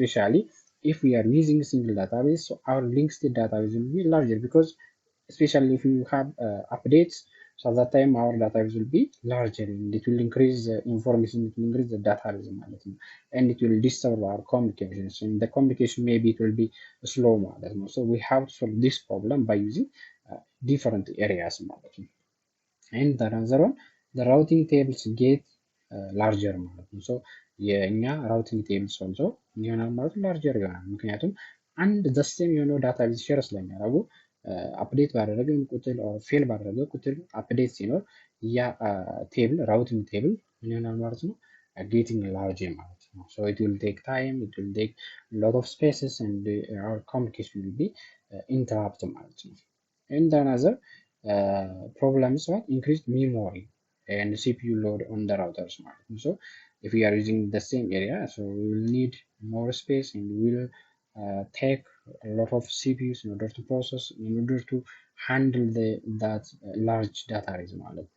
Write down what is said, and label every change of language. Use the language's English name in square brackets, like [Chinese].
[English] especially if we are using single database, so our link state database will be larger because especially if you have updates, so at that time our database will be larger and it will increase the information, it will increase the database ማለት ነው. and it will disturb our communications and the communication maybe it will be slow ማለት ነው. so we have to solve this problem by using different areas ማለት ነው. and the another one the routing tables get larger ማለት ነው. [Amharic] so የኛ ራውቲንግ ቴብልስ ኦልሶ ይሆናል ማለት ላርጀር ይሆናል። ምክንያቱም አንድ ዘሴም የሆነው ዳታቤዝ ሼር ስለሚያደርጉ አፕዴት ባደረገ ቁጥር ኦር ፌል ባደረገ ቁጥር አፕዴት ሲኖር ያ ቴብል ራውቲንግ ቴብል ምን ይሆናል ማለት ነው ጌቲንግ ላርጀር ማለት ነው። so it will take time, it will take a lot of spaces and our communication will be interrupted ማለት ነው. [English] and another problem is what increased memory and CPU load on the routers ማለት ነው. so if we are using the same area, so we will need more space and we will take a lot of CPUs in order to process, in order to handle that large data arrays ማለት ነው.